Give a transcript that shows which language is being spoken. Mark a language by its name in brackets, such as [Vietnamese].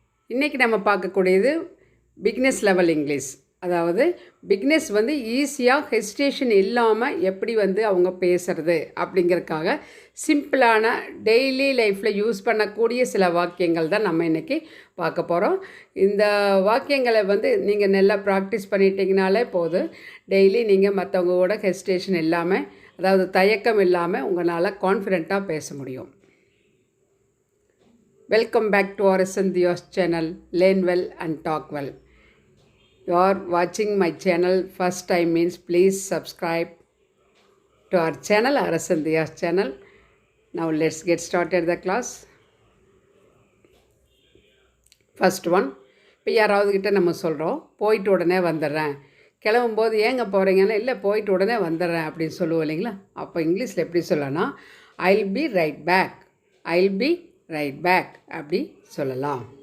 [Tamil] இன்றைக்கி நம்ம பார்க்கக்கூடியது பிக்னஸ் லெவல் இங்கிலீஷ். அதாவது பிக்னஸ் வந்து ஈஸியாக ஹெசிடேஷன் இல்லாமல் எப்படி வந்து அவங்க பேசுகிறது அப்படிங்கிறதுக்காக சிம்பிளான டெய்லி லைஃப்பில் யூஸ் பண்ணக்கூடிய சில வாக்கியங்கள் தான் நம்ம இன்றைக்கி பார்க்க போகிறோம். இந்த வாக்கியங்களை வந்து நீங்கள் நல்லா ப்ராக்டிஸ் பண்ணிட்டீங்கனாலே போதும். டெய்லி நீங்கள் மற்றவங்க கூட ஹெசிடேஷன் இல்லாமல், அதாவது தயக்கம் இல்லாமல் உங்களால் கான்ஃபிடெண்ட்டாக பேச முடியும். [English] Welcome back to our Sandhya's channel, Learn Well and Talk Well. You are watching my channel first time means please subscribe to our channel, our Sandhya's channel. Now let's get started the class. First one, [Tamil] இப்போ யாராவது கிட்ட நம்ம சொல்கிறோம் போயிட்டு உடனே வந்துடுறேன், கிளம்பும்போது ஏங்க போகிறீங்கன்னா இல்லை போயிட்டு உடனே வந்துடுறேன் அப்படின்னு சொல்லுவோம் இல்லைங்களா. அப்போ இங்கிலீஷில் எப்படி சொல்லலாம்னா [English] I'll be right back, I'll be right back [Tamil] அப்படி சொல்லலாம்.